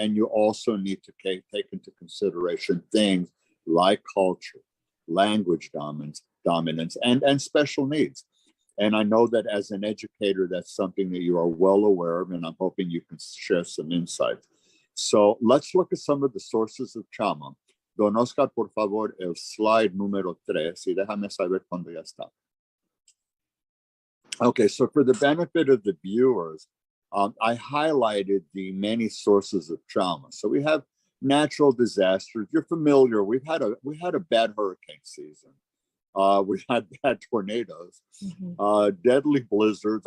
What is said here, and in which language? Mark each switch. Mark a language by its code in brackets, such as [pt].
[en] And you also need to take into consideration things like culture, language dominance, and special needs. And I know that as an educator, that's something that you are well aware of, and I'm hoping you can share some insights. So let's look at some of the sources of trauma. [es] Don Oscar, por favor, el slide número 3, y déjame saber cuando ya está. [en] Okay, so for the benefit of the viewers, I highlighted the many sources of trauma. So we have natural disasters. You're familiar. We had a bad hurricane season. We had bad tornadoes, deadly blizzards.